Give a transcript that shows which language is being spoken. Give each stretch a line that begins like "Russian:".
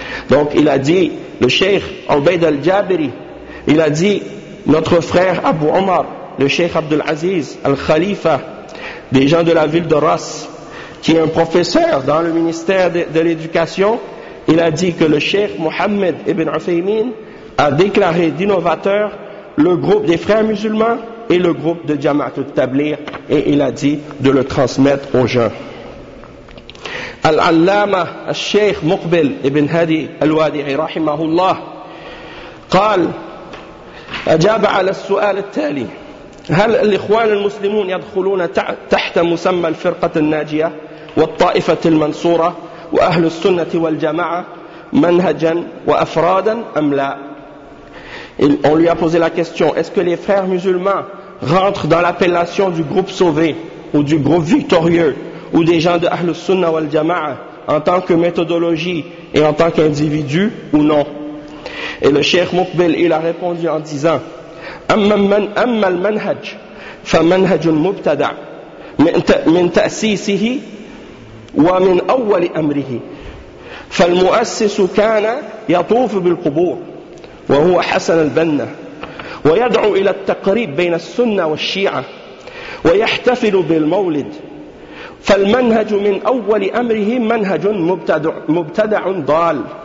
French: Donc il a dit, le cheikh Ubayd al-Jabri, il a dit, notre frère Abu Omar, le cheikh Abdul Aziz al-Khalifa, des gens de la ville de Ras, qui est un professeur dans le ministère de l'éducation, il a dit que le cheikh Mohammed ibn Uthaymeen a déclaré d'innovateur le groupe des frères musulmans et le groupe de Jamaat al-Tablir, et il a dit de le transmettre aux gens.
Arabic: العلامة الشيخ مقبل ابن هادي الوادعي رحمه الله قال أجاب على السؤال التالي هل الإخوان المسلمون يدخلون تحت مسمى الفرقة الناجية والطائفة المنصورة وأهل السنة والجماعة منهجا وأفرادا أم لا.
French: On lui a posé la question, est-ce que les frères musulmans rentrent dans l'appellation du groupe sauvé ou du groupe victorieux ou des gens de Ahlus Sunnah wal Jama'ah en tant que méthodologie et en tant qu'individu ou non? Et le Cheikh Muqbil, il a répondu en disant,
Arabic: أما المنهج فمنهج مبتدع من تأسيسه ومن أول أمره فالمؤسس كان يطوف بالقبور وهو حسن البنا ويدعو إلى التقريب بين السنة والشيعة ويحتفل بالمولد فالمنهج من أول أمره منهج مبتدع ضال.